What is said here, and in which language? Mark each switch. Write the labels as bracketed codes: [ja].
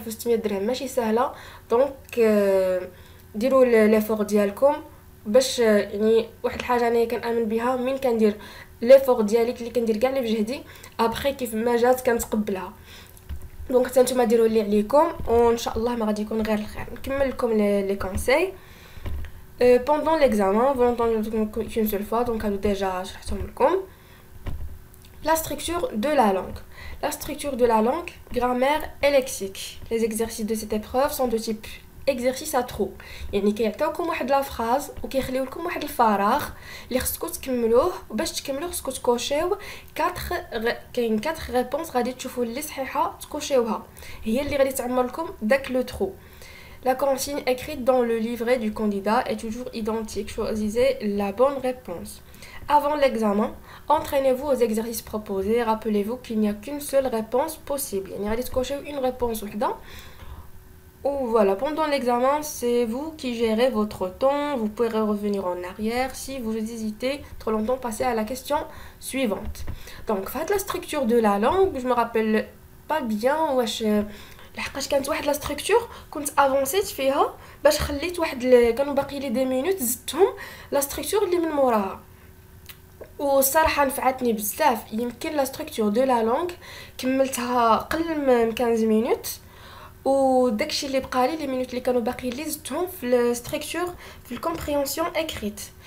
[ar] 1600 درهم ماشي سهله. دونك ديروا ليفور ديالكم باش يعني واحد الحاجه انا كنامن بها، من كندير ليفور ديالي اللي كندير كاع اللي بجهدي ابخي كيف ما جات كنتقبلها. دونك حتى نتوما ديروا اللي عليكم وان شاء الله ما غادي يكون غير الخير. نكمل لكم لي كونساي. [fr] pendant l'examen vous n'entendez qu'une seule fois, donc [ar] هادو ديجا شرحتهم لكم. [fr] La structure de la langue. La structure de la langue, grammaire et lexique. Les exercices de cette épreuve sont de type exercice à trous. [ar] يعني كيعطيوكم واحد لا فراز وكيخليو لكم واحد الفراغ اللي خصكم تكملوه، وباش تكملوه خصكم تكوشيو كاين 4 ريبونس غادي تشوفوا اللي صحيحه تكوشيوها، هي اللي غادي تعمر لكم داك لو ترو. [fr] La consigne écrite dans le livret du candidat est toujours identique. Choisissez la bonne réponse. Avant l'examen, entraînez-vous aux exercices proposés. Rappelez-vous qu'il n'y a qu'une seule réponse possible. [ar] يعني غادي تكوشيو [fr] une réponse [ar] وحده. [fr] Ou voilà, pendant l'examen, c'est vous qui gérez votre temps. Vous pouvez revenir en arrière si vous hésitez trop longtemps, passer à la question suivante. Donc, faites la structure de la langue. Je me rappelle pas bien [ar] واش لحقاش كانت واحد لا ستركتور كنت افونسيت فيها باش خليت واحد كانوا باقي لي دي مينوت زدتهم لا ستركتور اللي من موراها، والصراحه نفعتني بزاف. يمكن لا ستركتور دو لا لونغ كملتها قل من 15 مينوت، وداكشي اللي بقى لي مينوت اللي كانوا باقي لي زدتهم في الستركتور في الكومبريهنسيون اكريت.